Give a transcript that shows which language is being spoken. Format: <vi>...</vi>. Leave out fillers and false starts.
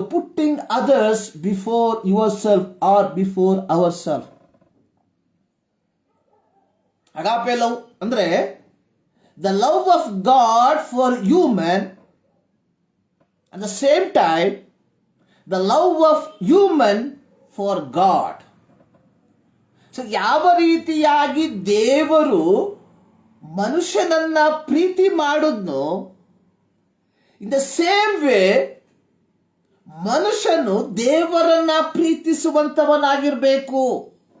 <en>Putting others before yourself or before ourself.</en> <kn>ಅಗಾಪೆ love ಅಂದ್ರೆ</kn> <en>the love of God for human, at the same time the love of human for God.</en> <kn>So ಯಾವ ರೀತಿಯಾಗಿ ದೇವರು ಮನುಷ್ಯನನ್ನ ಪ್ರೀತಿ ಮಾಡಿದ್ನೋ,</kn> <en>in the same way</en> <kn>ಮನುಷ್ಯನು ದೇವರನ್ನ ಪ್ರೀತಿಸುವಂತವನಾಗಿರ್ಬೇಕು.</kn>